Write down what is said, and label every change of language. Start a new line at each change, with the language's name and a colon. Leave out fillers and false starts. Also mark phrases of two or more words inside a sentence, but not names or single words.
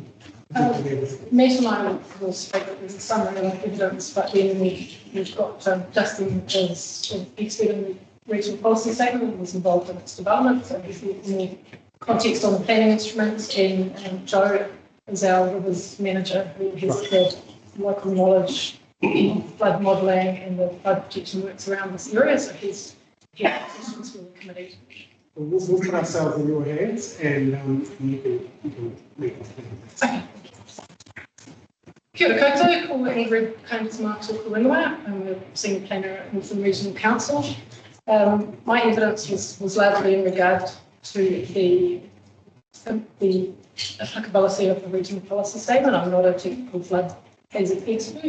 English: Matt and I will speak as a summary of evidence, but then we've got Justin as an expert in the regional policy statement and was involved in its development, so he's more context on the planning instruments, and Joe is our rivers manager who has had local knowledge of flood modelling and the flood protection works around this area, so he's here questions for the committee. We'll put ourselves in your hands, and you can make it. Okay.
Māori: Kia ora koutou, ko
English: Ingrid Konduma, I'm a senior planner at Urban Rezoning Requests. My evidence was largely in regard to the applicability of the regional policy statement. I'm not a technical flood hazard expert.